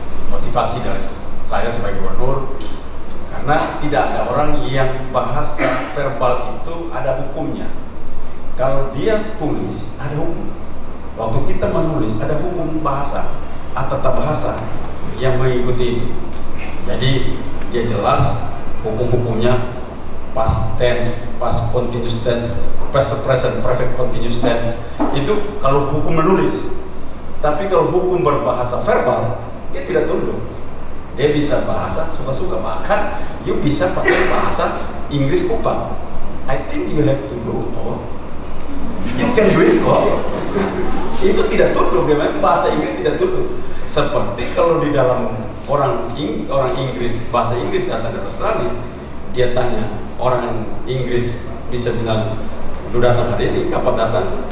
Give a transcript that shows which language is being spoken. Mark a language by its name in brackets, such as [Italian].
[Indonesian] motivasi dari saya sebagai gubernur, karena tidak ada orang yang bahasa verbal itu ada hukumnya. Kalau dia tulis ada hukum. Waktu kita menulis ada hukum bahasa atau tata bahasa yang mengikuti itu. Jadi dia jelas hukum-hukumnya past tense, past continuous tense, past present perfect continuous tense. Itu kalau hukum menulis. Tapi kalau hukum berbahasa verbal, dia tidak tunduk. Dia bisa bahasa suka-suka, bahkan you bisa pakai bahasa Inggris kupang. [English] I think you have to do it, oh. You can do it kok. [Indonesian] Itu tidak tunduk, memang bahasa Inggris tidak tunduk. Seperti kalau di dalam orang Inggris, bahasa Inggris datang dari Australia, dia tanya orang Inggris bisa bilang, lu datang hari ini, kapan datang?